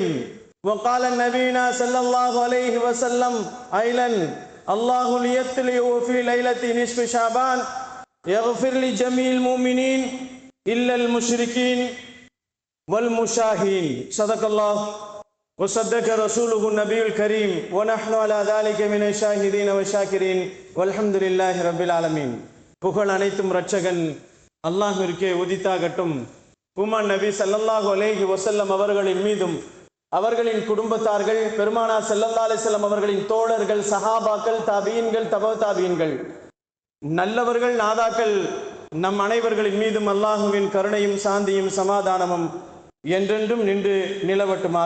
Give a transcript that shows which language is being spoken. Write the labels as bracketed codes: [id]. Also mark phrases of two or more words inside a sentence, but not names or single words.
[ar] وقال نبينا صلى الله عليه وسلم أيضا الله ليطلع في ليلة نصف شعبان يغفر لجميع المؤمنين إلا المشركين والمشاهين. صدق الله وصدق رسوله النبي الكريم ونحن على ذلك من الشاهدين والشاكرين والحمد لله رب العالمين. [ta] புகழ் அனைத்தும் இரட்சகன் அல்லாஹ்விற்கே உரித்தாகட்டும். பூமான் நபி [ar] صلى الله عليه وسلم [ta] அவர்களின் மீதும் அவர்களின் குடும்பத்தார்கள், பெருமானார் [ar] صلى الله عليه وسلم [ta] அவர்களின் தோழர்கள், சஹாபாக்கள், தாபீன்கள், தபா தாபீன்கள், நல்லவர்கள், நாதாக்கள் நம் அனைவர்களின் மீதும் அல்லாஹுவின் கருணையும் சாந்தியும் சமாதானமும் என்றென்றும் நின்று நிலவட்டுமாக.